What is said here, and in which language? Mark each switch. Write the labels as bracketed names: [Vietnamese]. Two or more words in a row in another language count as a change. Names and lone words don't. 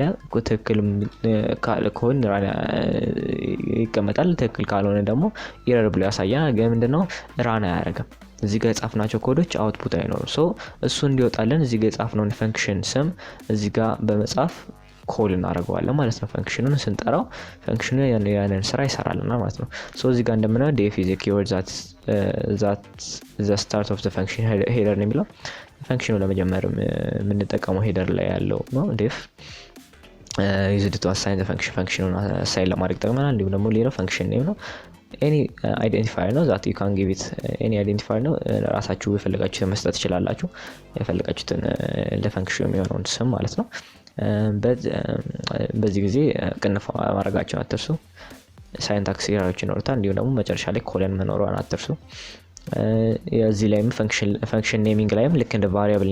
[Amharic] ትክክል ከሆነ ይቀመጣል፣ ትክክል ካልሆነ ደግሞ ኤረር ብሎ ያሳያል። ግን ምንድነው ራን አያደርግም። እዚህ ጋር የጻፍናቸው ኮዶች አውትፑት አይኖርም። ሶ እሱ እንዲወጣለን እዚህ ጋር የጻፍነውን ፈንክሽን ስም እዚህ ጋር በመጻፍ ኮል እናደርገዋለን ማለት ነው። ፈንክሽኑን ስንጠራው ፈንክሽኑ ያንን ስራ ይሰራልና ማለት ነው። ሶ እዚህ ጋር እንደምናየው [English] def is a keyword that the start of the function header [Amharic] ነው የሚለው ፈንክሽኑ ለመጀመር የምንጠቀመው ሄደር ላይ ያለው ነው። [English] def used to assign the function [Amharic] አሳይን ለማድረግ ጠቅመናል። እንዲሁም ደግሞ ሌላው [English] function name [Amharic] ነው። [English] any identifier [Amharic] ነው [English] that you can give it any identifier [Amharic] ነው። ራሳችሁ የፈለጋችሁትን መስጠት ትችላላችሁ፣ የፈለጋችሁትን ለፈንክሽኑ የሚሆነውን ስም ማለት ነው። በዚህ ጊዜ ቅንፍ ማድረጋቸውን አትርሱ። [English] syntax errors [Amharic] ይኖሩታል። እንዲሁም ደግሞ መጨረሻ ላይ ኮለን መኖሯን አትርሱ። የዚህ ላይም [English] function naming [Amharic] ላይም ልክ እንደ ቫሪያብል